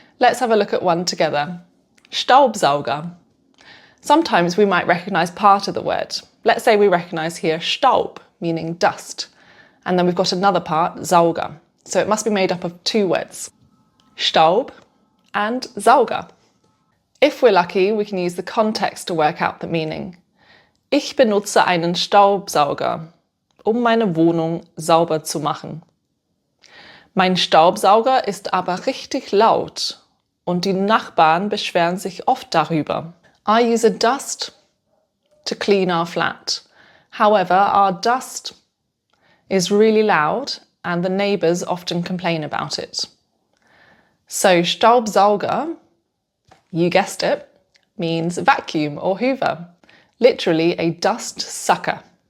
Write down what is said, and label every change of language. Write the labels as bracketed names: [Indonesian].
[English] Let's have a look at one together. Staubsauger. Sometimes we might recognise part of the word. Let's say we recognise here Staub, meaning dust, and then we've got another part, Sauger. So it must be made up of two words, Staub and Sauger. If we're lucky, we can use the context to work out the meaning. [German] Ich benutze einen Staubsauger, meine Wohnung sauber zu machen. Mein Staubsauger ist aber richtig laut und die Nachbarn beschweren sich oft darüber. [English] I use a dust to clean our flat. However, our dust is really loud and the neighbours often complain about it. So Staubsauger, you guessed it, means vacuum or hoover, literally a dust sucker.